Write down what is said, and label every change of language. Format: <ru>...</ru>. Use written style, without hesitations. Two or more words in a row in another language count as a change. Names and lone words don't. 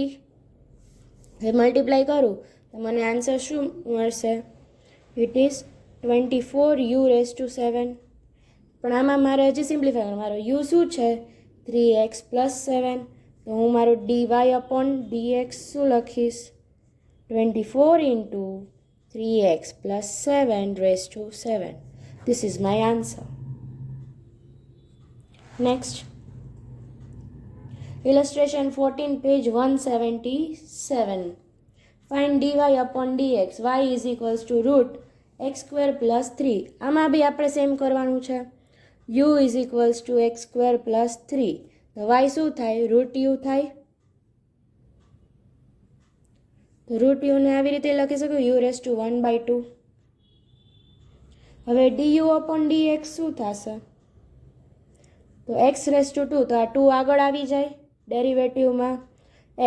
<gu>હવે મલ્ટીપ્લાય કરું તો મને આન્સર શું મળશે?</gu> <en>it is 24u⁷.</en> <gu>પણ આમાં મારે હજી સિમ્પ્લિફાય કરવાનું. મારો યુ શું છે? 3x + 7. તો હું મારું dy/dx શું લખીશ?</gu> <en>24 ઇન્ટુ 3x + 7⁷. This is my answer. Next, illustration 14, page 177. Find dy/dx. y is equals to √x² + 3.</en> <gu>આમાં બી આપણે સેમ કરવાનું છે.</gu> <en>u is equals to x² + 3.</en> <gu>તો y શું થાય? √u થાય. તો √u ને આવી રીતે લખી શકું u⁴1/2. હવે du/dx શું થશે? તો x⁴2. તો આ 2 આગળ આવી જાય ડેરિવેટિવમાં x.</gu>